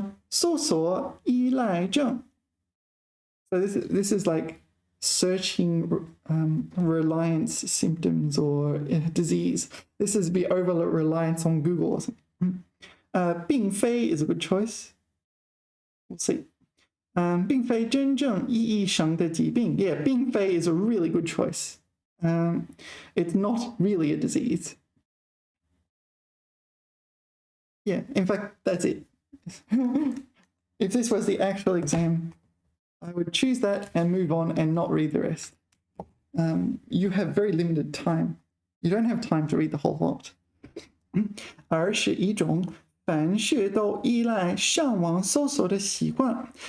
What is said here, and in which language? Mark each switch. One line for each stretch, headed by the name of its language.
Chinese: 搜索依赖症.
English: So this is like searching reliance symptoms or disease. This is be over reliance on Google or something. 并非 is a good choice. We'll see.
Chinese: 并非真正意义上的疾病.
English: Yeah, 并非 is a really good choice. It's not really a disease. Yeah, in fact, that's it. If this was the actual exam, I would choose that and move on and not read the rest. You have very limited time. You don't have time to read the whole lot.
Chinese: 而是一种凡事都依赖上网搜索的习惯。